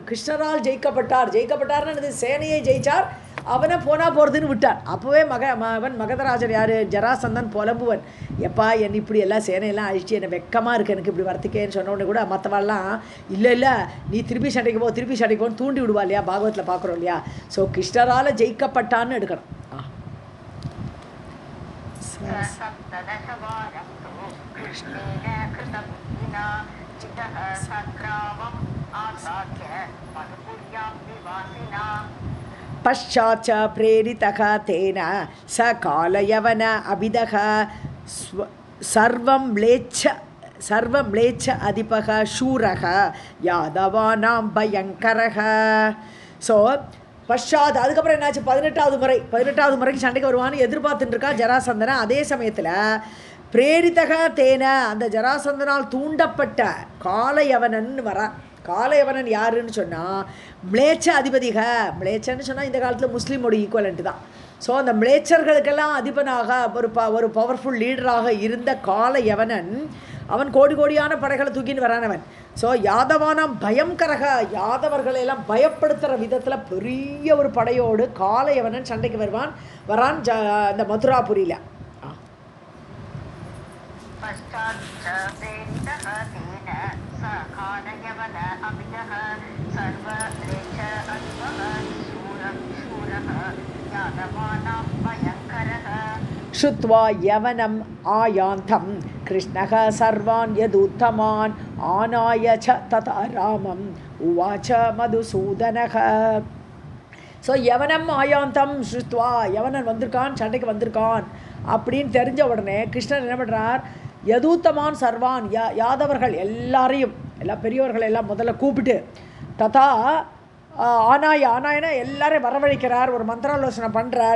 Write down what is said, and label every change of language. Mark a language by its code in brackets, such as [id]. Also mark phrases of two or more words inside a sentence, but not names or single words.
[ta] கிருஷ்ணரால் ஜெயிக்கப்பட்டார்னு சேனையை ஜெயிச்சார், அவனை போகிறதுன்னு விட்டார். அப்போவே அவன் மகதராஜர் யார்? ஜராசந்தன் புலம்புவன், எப்பா என்னை இப்படி எல்லாம் சேனையெல்லாம் அழிச்சு என்னை வெக்கமாக இருக்குது எனக்கு இப்படி வரத்துக்கேன்னு சொன்ன உடனே கூட மற்றவாள்லாம் இல்லை நீ திருப்பி சண்டைக்கு போன்னு தூண்டி விடுவா இல்லையா, பாகவத்தில் பார்க்குறோம் இல்லையா. ஸோ கிருஷ்ணரால் ஜெயிக்கப்பட்டான்னு எடுக்கணும். [sa] पश्चाच्च प्रेरितः तेन स कालयवन अभिदः सर्वं म्लेच्छ अधिपः शूरः यादवानां भयङ्करः. [ta] ஸோ பஷாத் அதுக்கப்புறம் என்னாச்சு? 18வது முறைக்கு சண்டைக்கு வருவான்னு எதிர்பார்த்துட்டு இருக்கா ஜராசந்தனை. அதே சமயத்தில் [sa] प्रेरितः तेन [ta] அந்த ஜராசந்தனால் தூண்டப்பட்ட காலயவனன் வரான். காலயவனன் யாருன்னு சொன்னால் [sa] म्लेच्छ अधिपतिः. [ta] மிளேச்சன்னு சொன்னால் இந்த காலத்தில் முஸ்லீமோட ஈக்குவலண்ட்டு தான். ஸோ அந்த மிளேச்சர்களுக்கெல்லாம் அதிபனாக ஒரு [en] powerful leader [ta] இருந்த காலயவனன் அவன் கோடியான படைகளை தூக்கின்னு வரானவன். ஸோ [sa] यादवानां भयङ्करः [ta] யாதவர்களையெல்லாம் பயப்படுத்துகிற விதத்தில் பெரிய ஒரு படையோடு காலயவனன் சண்டைக்கு வரான் இந்த மதுராபுரியில். [sa] श्रुत्वा यवनम् आयान्तं कृष्णः सर्वान् यदुत्तमान् आनाय च तथा रामम् उवाच मधुसूदनः. [ta] ஸோ [sa] यवनम् आयान्तं श्रुत्वा [ta] யவனன் வந்திருக்கான், சண்டைக்கு வந்திருக்கான் அப்படின்னு தெரிஞ்ச உடனே கிருஷ்ணன் என்ன பண்ணுறார்? [sa] यदूत्तमान् सर्वान् [ta] யாதவர்கள் எல்லாரையும் பெரியவர்கள் எல்லாம் முதல்ல கூப்பிட்டு [sa] तथा आनाय [ta] எல்லாரையும் வரவழைக்கிறார், ஒரு மந்திராலோசனை பண்ணுறார்.